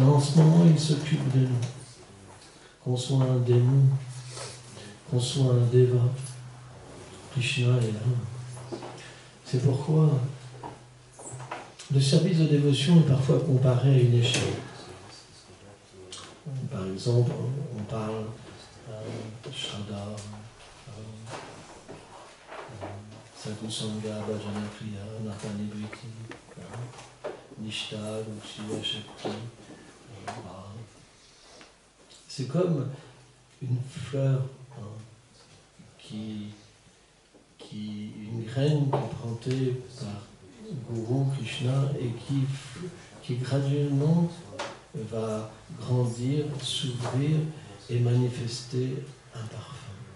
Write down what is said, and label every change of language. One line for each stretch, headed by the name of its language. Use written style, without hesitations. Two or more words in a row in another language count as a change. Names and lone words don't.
French: En ce moment, il s'occupe de nous. Qu'on soit un démon, qu'on soit un déva, Krishna est là. C'est pourquoi le service de dévotion est parfois comparé à une échelle. Par exemple, on parle
Sanskrit: श्रद्धा, साधु सङ्ग, भजन क्रिया, नर्पनिभिति, निष्ठा, गुक्ष्य, शक्ति.
French: C'est comme une fleur une graine qui est plantée par Guru Krishna et qui graduellement va grandir, s'ouvrir et manifester un parfum.